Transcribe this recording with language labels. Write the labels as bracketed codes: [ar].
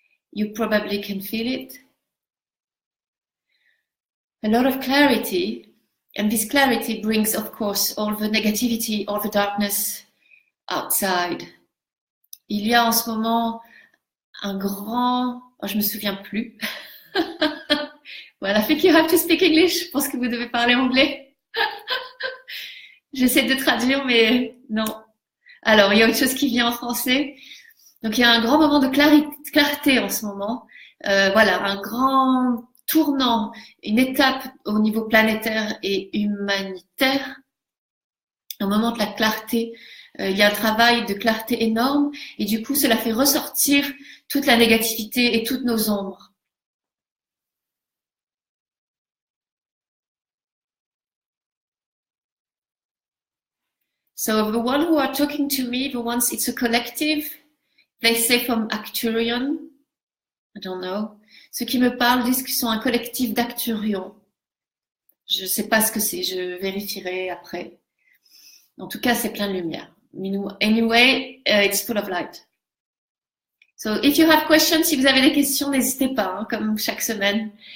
[en] You probably can feel it. A lot of clarity, and this clarity brings, of course, all the negativity, all the darkness outside. [fr] Il y a en ce moment un grand... Oh, je me souviens plus. [en] Well, I think you have to speak English. [fr] Je pense que vous devez parler anglais. J'essaie de traduire, mais non. Alors, il y a autre chose qui vient en français. Donc, il y a un grand moment de clarté en ce moment. Voilà, un grand tournant, une étape au niveau planétaire et humanitaire. Au moment de la clarté, il y a un travail de clarté énorme. Et du coup, cela fait ressortir toute la négativité et toutes nos ombres. [en] So the one who are talking to me, the ones it's a collective, they say from Acturian, I don't know. [fr] Ceux qui me parlent disent qu'ils sont un collectif d'Acturions. Je sais pas ce que c'est, je vérifierai après. En tout cas, c'est plein de lumière. [en] Anyway, it's full of light. So if you have questions, [fr] si vous avez des questions, n'hésitez pas, hein, comme chaque semaine.